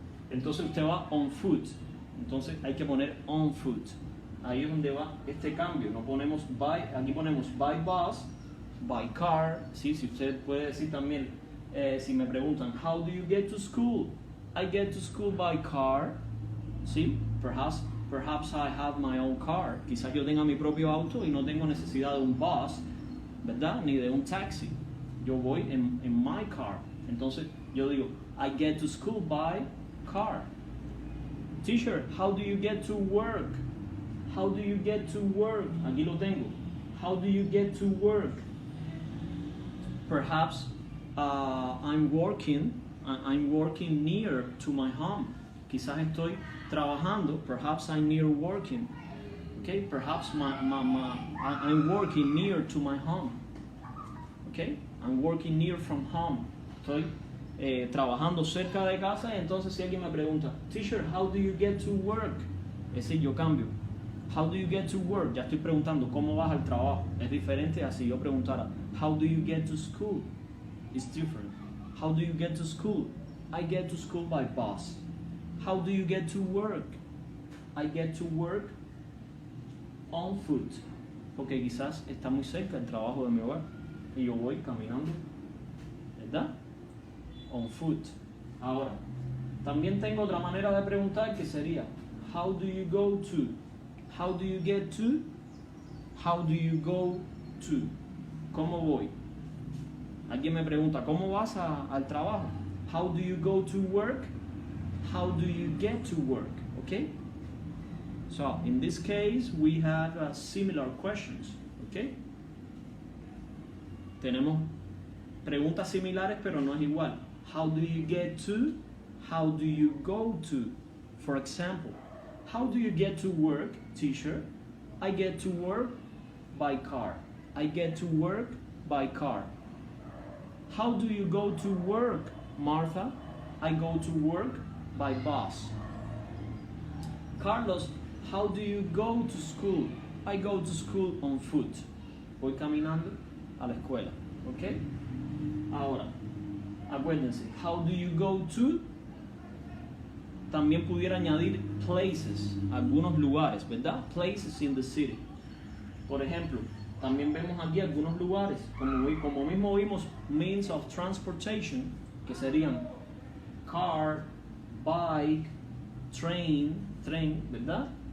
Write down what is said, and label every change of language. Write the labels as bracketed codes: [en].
[es] Entonces usted va on foot. Entonces hay que poner on foot. Ahí es donde va este cambio. No ponemos by, aquí ponemos by bus, by car, ¿sí? Si usted puede decir también, si me preguntan, [en] how do you get to school? I get to school by car, ¿sí? Perhaps I have my own car. [es] Quizás yo tenga mi propio auto y no tengo necesidad de un bus, ¿verdad? Ni de un taxi. Yo voy en my car. Entonces yo digo, [en] I get to school by car. Teacher, how do you get to work? How do you get to work? [es] Aquí lo tengo. [en] How do you get to work? Perhaps I'm working near to my home. [es] Quizás estoy trabajando. [en] Perhaps I'm near working. Okay? Perhaps I'm working near to my home. Okay? I'm working near from home. [es] Estoy trabajando cerca de casa. Entonces si alguien me pregunta, [en] Teacher, how do you get to work? [es] Es decir, yo cambio. [en] How do you get to work? [es] Ya estoy preguntando cómo vas al trabajo. Es diferente a si yo preguntara [en] how do you get to school? It's different. How do you get to school? I get to school by bus. How do you get to work? I get to work on foot. [es] Porque quizás está muy cerca el trabajo de mi hogar y yo voy caminando, ¿verdad? On foot. Ahora, también tengo otra manera de preguntar que sería [en] how do you go to? How do you get to? How do you go to? [es] ¿Cómo voy? Alguien me pregunta, ¿cómo vas al trabajo? [en] How do you go to work? How do you get to work? Okay? So, in this case, we have similar questions. Okay? [es] Tenemos preguntas similares, pero no es igual. [en] How do you get to? How do you go to? For example, how do you get to work, teacher? I get to work by car. I get to work by car. How do you go to work, Martha? I go to work by bus. Carlos, how do you go to school? I go to school on foot. [es] Voy caminando a la escuela. ¿Ok? Ahora, acuérdense, [en] how do you go to? [es] También pudiera añadir places, algunos lugares, ¿verdad? [en] Places in the city. [es] Por ejemplo, también vemos aquí algunos lugares, como mismo vimos means of transportation, que serían car, bike, tren, ¿verdad?